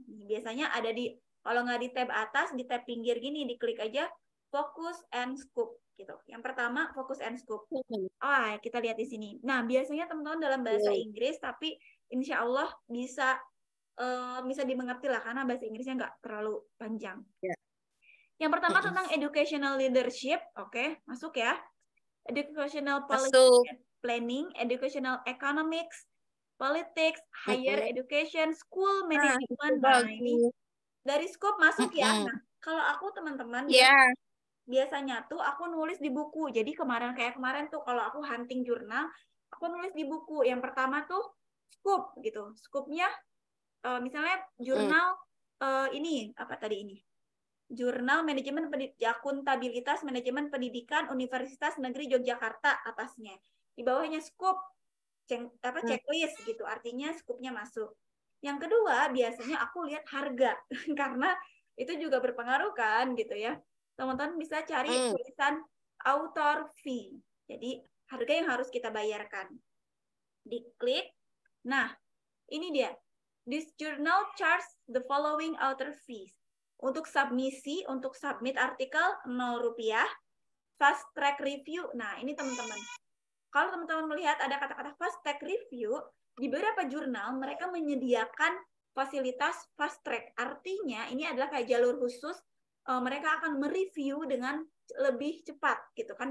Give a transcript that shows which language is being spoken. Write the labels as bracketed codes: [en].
[id] Biasanya ada kalau nggak di tab atas, di tab pinggir gini, diklik aja fokus and scope gitu. Yang pertama fokus and scope. Kita lihat di sini. Nah, biasanya teman-teman dalam bahasa Inggris, tapi insya Allah bisa dimengerti lah karena bahasa Inggrisnya nggak terlalu panjang. Yang pertama tentang educational leadership, oke, masuk ya. [en] Educational policy and planning, educational economics, politics, higher education, school management. [id] Nah, ini dari scope masuk ya. Nah, kalau aku teman-teman biasanya tuh aku nulis di buku. Jadi kemarin tuh kalau aku hunting jurnal, aku nulis di buku. Yang pertama tuh scope gitu. Scope-nya misalnya jurnal ini apa tadi ini? Jurnal Manajemen Akuntabilitas Manajemen Pendidikan Universitas Negeri Yogyakarta atasnya. Di bawahnya scope checklist gitu. Artinya scope-nya masuk. Yang kedua, biasanya aku lihat harga karena itu juga berpengaruh kan gitu ya. Teman-teman bisa cari tulisan author fee. Jadi harga yang harus kita bayarkan. Diklik. Nah, ini dia. [en] This journal charges the following author fees. [id] Untuk submisi, untuk submit artikel Rp0. Fast track review. Nah, ini teman-teman. Kalau teman-teman melihat ada kata-kata fast track review, di beberapa jurnal mereka menyediakan fasilitas fast track. Artinya ini adalah kayak jalur khusus, mereka akan mereview dengan lebih cepat gitu kan.